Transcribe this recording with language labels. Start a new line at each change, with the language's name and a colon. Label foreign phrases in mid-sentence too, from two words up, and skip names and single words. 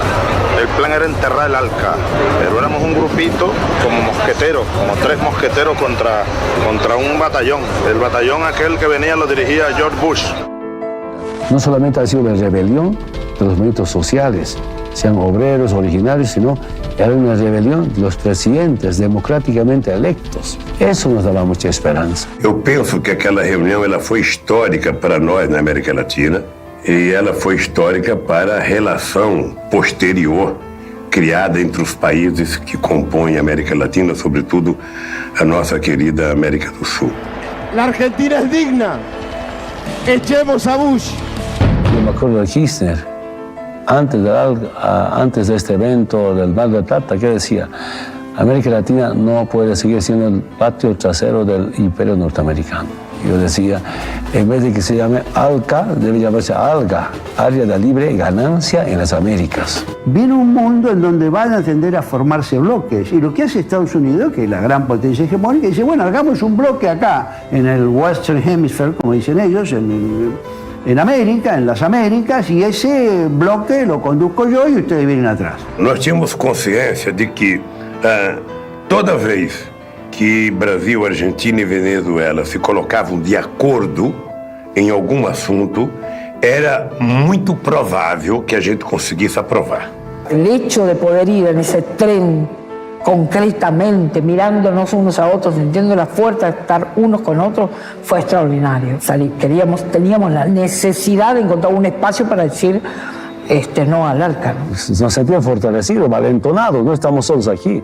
Spanish: El plan era enterrar el Alca, pero éramos un grupito como mosqueteros, como 3 mosqueteros contra un batallón. El batallón aquel que venía lo dirigía George Bush. No solamente ha sido la rebelión de los movimientos sociales, sean obreros, originarios, sino era una rebelión de los presidentes democraticamente electos. Eso nos daba mucha esperanza.
Portuguese: Eu penso que aquela reunião ela foi histórica para nós na América Latina. E ela foi histórica para a relação posterior criada entre os países que compõem a América Latina, sobretudo a nossa querida América do Sul.
Spanish: La Argentina es digna. Echemos a Bush. Yo me acuerdo de Kirchner, antes de este evento del Mar del Plata, que decía: América Latina no puede seguir siendo el patio trasero del imperio norteamericano. Yo decía, en vez de que se llame ALCA, debe llamarse ALGA, Área de Libre Ganancia en las Américas. Viene un mundo en donde van a tender a formarse bloques, y lo que hace Estados Unidos, que es la gran potencia hegemónica, dice, bueno, hagamos un bloque acá, en el
English: Western Hemisphere,
Spanish: como dicen ellos, en América, en las Américas, y ese bloque lo conduzco yo y ustedes vienen atrás.
Portuguese: Nós tínhamos consciência de que toda vez que Brasil, Argentina e Venezuela se colocavam de acordo em algum assunto, era muito provável que a gente conseguisse aprovar.
Spanish: El hecho de poder ir en ese tren concretamente, mirándonos unos a otros, sintiendo la fuerza de estar unos con otros, fue extraordinario. Teníamos la necesidad de encontrar un espacio para decir no al ALCA. Nos sentíamos fortalecidos, valentonados, no estamos solos aquí.